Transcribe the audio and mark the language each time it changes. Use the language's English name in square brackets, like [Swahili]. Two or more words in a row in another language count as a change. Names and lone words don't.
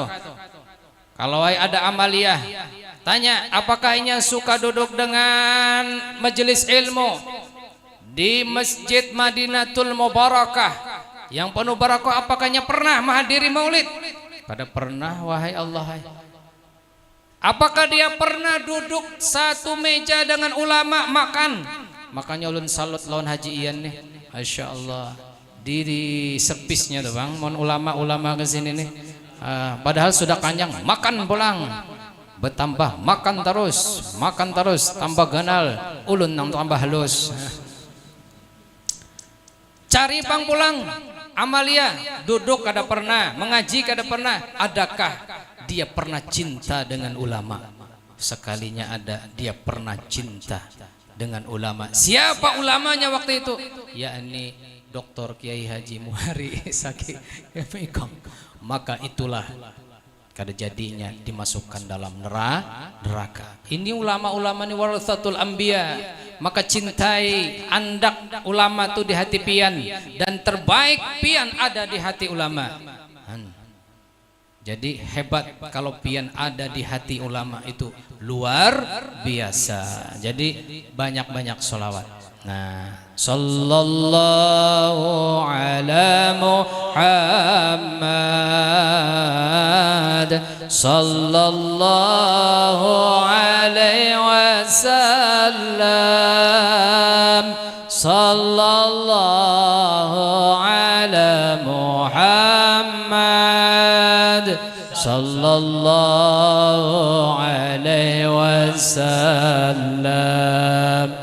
[Indonesian] Kalau ada amaliyah, tanya apakah ia suka duduk dengan majelis ilmu di Masjid Madinatul Mubarakah yang penuh barakah, apakahnya pernah menghadiri maulid? Kada pernah, wahai Allah. Apakah dia pernah duduk satu meja dengan ulama makan? Makanya ulun salut lawan Haji Ian nih, [Arabic] ما شاء الله, [Indonesian] di servisnya tuh bang, mohon ulama-ulama kesini nih. [Banjar] Padahal sudah kenyang, makan pulang, bertambah makan terus, tambah ganal, ulun nang tambah halus. Cari pang pulang, amalia, duduk kada pernah, mengaji kada pernah. [Indonesian] Adakah dia pernah cinta dengan ulama? Sekalinya ada, dia pernah cinta dengan ulama. Siapa ulamanya waktu itu? Yakni Dr. Kiai Haji Muhari Saki. Maka itulah kada jadinya dimasukkan dalam neraka. Ini ulama-ulama ini [Arabic] ورثة الأنبياء. [Indonesian] Maka cintai andak ulama itu di hati pian, dan terbaik pian ada di hati ulama. Jadi hebat kalau pian ada di hati ulama, itu luar biasa. Jadi banyak-banyak sholawat. Nah, [Arabic] صلى الله على محمد، صلى الله عليه وسلم، صلى الله على محمد، صلى الله عليه وسلم.